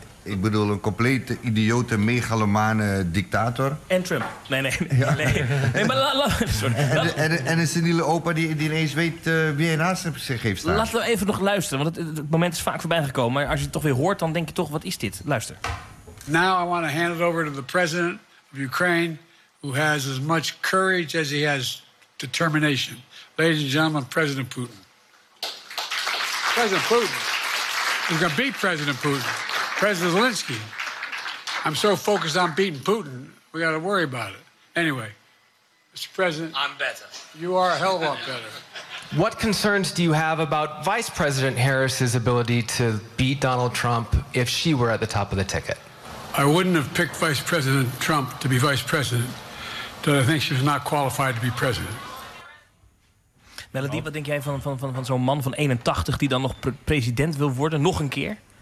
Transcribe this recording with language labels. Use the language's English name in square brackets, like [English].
[Dutch] Ik bedoel, een complete idiote, megalomane dictator. En Trump. Nee, maar een seniele opa die ineens weet wie hij naast zich heeft staan. Laten we even nog luisteren, want het moment is vaak voorbij gekomen. Maar als je het toch weer hoort, dan denk je toch, wat is dit? Luister. [English] Now I want to hand it over to the president of Ukraine, who has as much courage as he has determination. Ladies and gentlemen, President Putin. President Putin. We're going to beat President Putin, President Zelensky. I'm so focused on beating Putin, we got to worry about it. Anyway, Mr. President. I'm better. You are a hell of a lot better. What concerns do you have about Vice President Harris's ability to beat Donald Trump if she were at the top of the ticket? I wouldn't have picked Vice President Trump to be vice president, but I think she's not qualified to be president. [Dutch] Melody, wat denk jij van zo'n man van 81 die dan nog president wil worden, nog een keer?